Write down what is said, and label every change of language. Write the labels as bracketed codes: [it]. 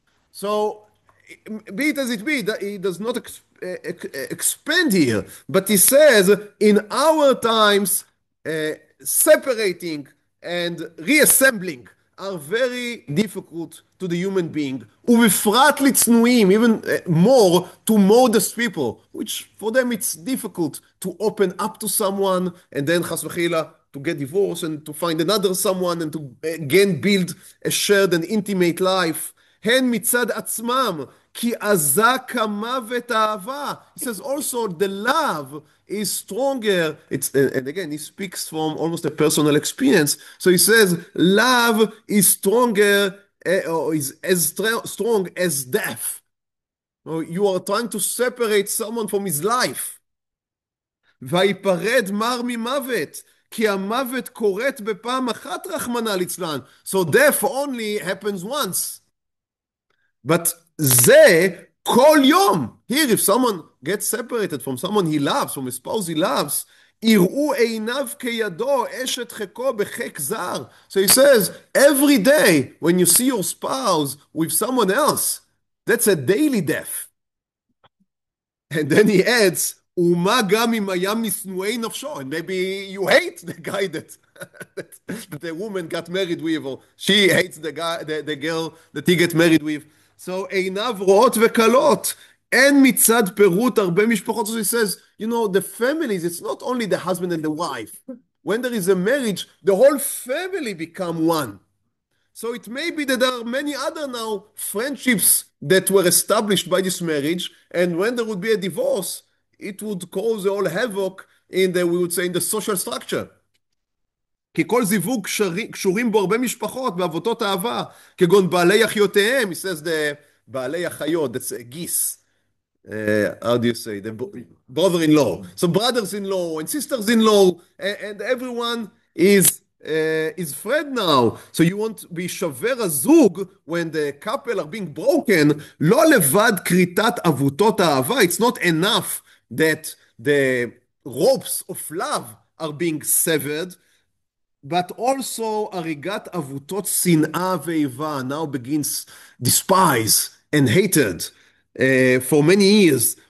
[en] So, be it as it be, that he does not expand here, but he says, in our times, separating and reassembling are very difficult to the human being. [he] ובפרט לצנועים, [en] even more to modest people, which for them it's difficult to open up to someone and then [he] חס וחלילה [en] to get divorced and to find another someone and to again build a shared and intimate life. [he] הן מצד עצמם, כי עזה כמוות האהבה. [en] He says also the love is stronger. And again, he speaks from almost a personal experience. So he says, love is stronger, or is as strong as death. You are trying to separate someone from his life. [he] ויפרד מר ממוות. כי המוות קורית בפעם אחת רחמנא ליצלן. [en] So death only happens once. But [he] זה כל יום. [en] Here, if someone gets separated from someone he loves, from a spouse he loves, [he] יראו עיניו כידו, אשת חיקו בחיק זר. [en] So he says, every day when you see your spouse with someone else, that's a daily death. And then he adds, [he] ומה גם אם היה משנואי נפשו. [en] And maybe you hate the guy that the woman got married with, or she hates the guy, the girl that he gets married with. So [he] עיניו רואות וקלות. אין מצד פירוט הרבה משפחות. [en] So he says, you know, the families, it's not only the husband and the wife. When there is a marriage, the whole family become one. So it may be that there are many other now friendships that were established by this marriage, and when there would be a divorce, it would cause all havoc in the, we would say, in the social structure. [he] כי כל זיווג קשורים בו הרבה משפחות בעבותות אהבה, כגון בעלי אחיותיהם, [en] he says the [he] בעלי אחיות, [en] that's a [he] גיס. [en] How do you say? The brother-in-law. So brothers-in-law and sisters-in-law, and everyone is friend now. So you want [he] בהישבר הזוג, [en] when the couple are being broken, [he] לא לבד כריתת עבותות האהבה, [en] it's not enough that the ropes of love are being severed, but also [he] הריגת עבותות שנאה ואיבה [en] now begins despise and hatred for many years.